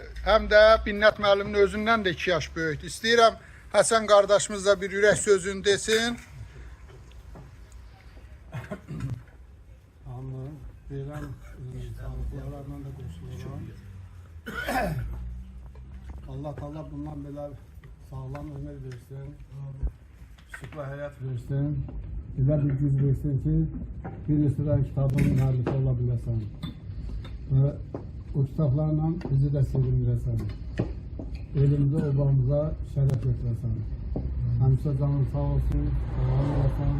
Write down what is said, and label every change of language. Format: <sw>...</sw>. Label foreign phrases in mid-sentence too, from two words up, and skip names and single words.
<az>Həm də Binnət müəllimin özündən də 2 yaş böyükdür. İstəyirəm Həsən qardaşımız da bir ürək sözünü desin. Anladım. Verən sağlıqlarla da qoşuluram. Allah bundan belə sağlam ömür versin. Şükür hayat versin.</az> <tr>Bize bir güç versin ki bir sıra kitabın mühendisi olabilesin. Ve o kitaplarla bizi de sevindiresin. Elimize, obamıza şeref getiresin.</tr> <az>Hemşe canın sağ olsun, sağlam olasın.</az>